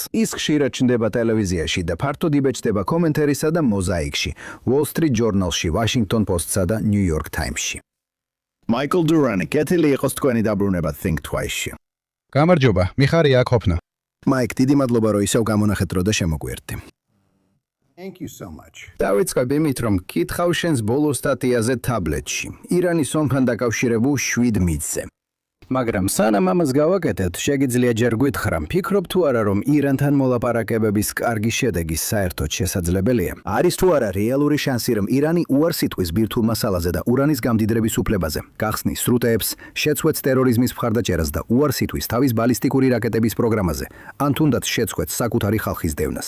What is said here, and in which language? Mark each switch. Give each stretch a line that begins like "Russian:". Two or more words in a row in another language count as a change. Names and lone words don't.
Georgian: ის ხშირად ჩნდება ტელევიზიაში და ფართოდ იბეჭდება კომენტარისა და მოზაიკში, Wall Street Journal-ში, Washington Post-სა და New York Times-ში. მაიკლ დურანი, კეთილი იყოს თქვენი დაბრუნება Think Twice-ში. გამარჯობა, მიხარია აქ ყოფნა. მაიკ, დიდი მადლობა, რომ ისევ გამონახეთ დრო და შემოგვიერთდი.
English: Thank you so much.
Georgian: დავიწყებ იმით, რომ კითხავ შენს ბოლო სტატიაზე თაბლეტში, ირანის ომთან დაკავშირებულ 7 მითზე. მაგრამ სანამ ამას გავაკეთებთ, შეგიძლია ჯერ გითხრა, ფიქრობ თუ არა, რომ ირანთან მოლაპარაკებების კარგი შედეგი საერთოდ შესაძლებელია? არის თუ არა რეალური შანსი, რომ ირანი უარს იტყვის ბირთვულ მასალაზე და ურანის გამდიდრების უფლებაზე, გახსნის სრუტეებს, შეცვეთს ტერორიზმის მხარდაჭერას და უარს იტყვის თავის ბალისტიკური რაკეტების პროგრამაზე, ან თუნდაც შეცვეთს საკუთარი ხალხის დევნას?